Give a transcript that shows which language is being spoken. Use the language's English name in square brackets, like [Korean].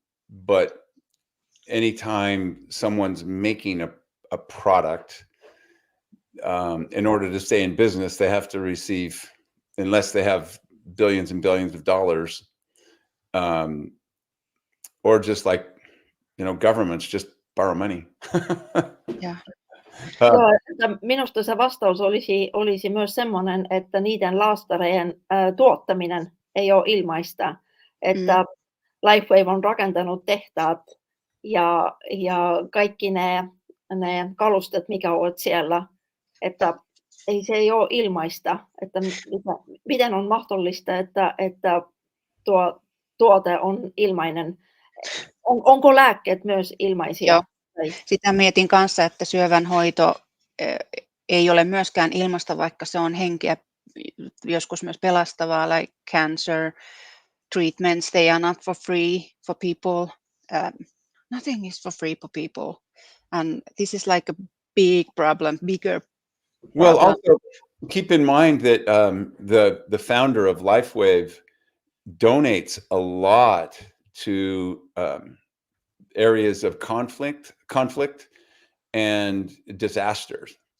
[English] But anytime someone's making a product, in order to stay in business, they have to receive, unless they have billions and billions of dollars, or just like, governments just borrow money. Yeah. [Finnish] Minusta se vastaus olisi myös semmoinen, että niiden laastareiden tuottaminen ei ole ilmaista, että LifeWave on rakentanut tehtaat ja kaikki ne kalustet, mikä on siellä, että se ei ole ilmaista, että miten on mahdollista, että tuo tuote on ilmainen. Onko lääkkeet myös ilmaisia? Joo, Sitä mietin kanssa, että syövän hoito ei ole myöskään ilmasta, vaikka se on henkeä joskus myös pelastavaa, [English] like cancer treatments, they are not for free for people. Nothing is for free for people. And this is like a big problem, bigger Well, problem. also keep in mind that the founder of LifeWave donates a lot to areas of conflict and disasters.